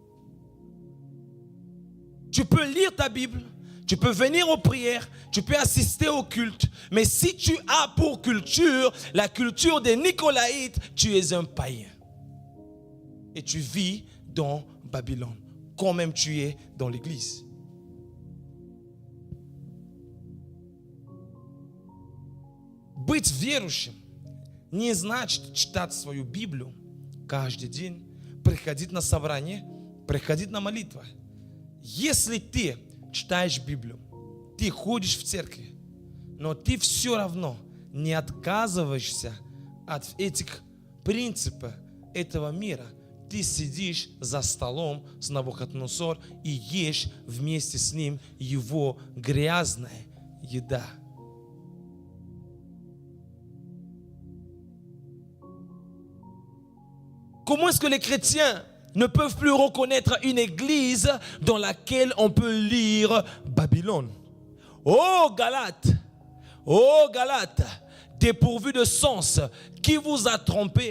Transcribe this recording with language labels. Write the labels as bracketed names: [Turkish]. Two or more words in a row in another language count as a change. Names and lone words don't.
[French] Tu peux lire ta Bible, tu peux venir aux prières, tu peux assister au culte, mais si tu as pour culture la culture des Nicolaïtes, tu es un païen. Et tu vis dans Babylone, quand même tu es dans l'église. [Russian] Быть верующим не значит читать свою Библию каждый день, приходить на собрание, приходить на молитву. Если ты читаешь Библию, ты ходишь в церковь, но ты все равно не отказываешься от этих принципов этого мира, ты сидишь за столом с Навуходоносором и ешь вместе с ним его грязная еда. [French] Comment est-ce que les chrétiens ne peuvent plus reconnaître une église dans laquelle on peut lire Babylone. Oh Galates, dépourvu de sens, qui vous a trompé?